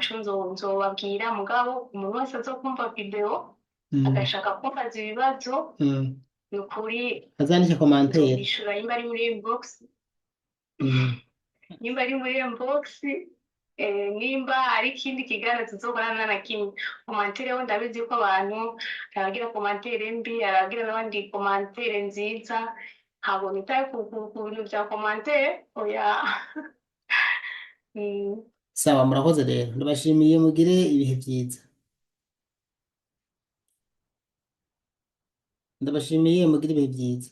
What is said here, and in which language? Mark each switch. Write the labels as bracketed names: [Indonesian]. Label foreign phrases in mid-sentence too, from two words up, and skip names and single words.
[Rundi] ntaco nzobabwira mugabo umuntu wese azokumva video mm, agashaka kumbaza ibibazo mm. ni ukuri azandike komantere. nzobishura nimba ari muri inbox Mm. nimba ari muri inbox nimba hari ikindi kiganiro tuzokorana na kimwe komantere ho ndabizi ko abantu aragira komantere mbi aragira n'abandi komantere nziza ntabwo nitaye ku bintu bya komantere oya. Mm, Sawa murakoze rero ndabashimiye mugire ibihe byiza. Ndabashimiye mugire ibihe byiza.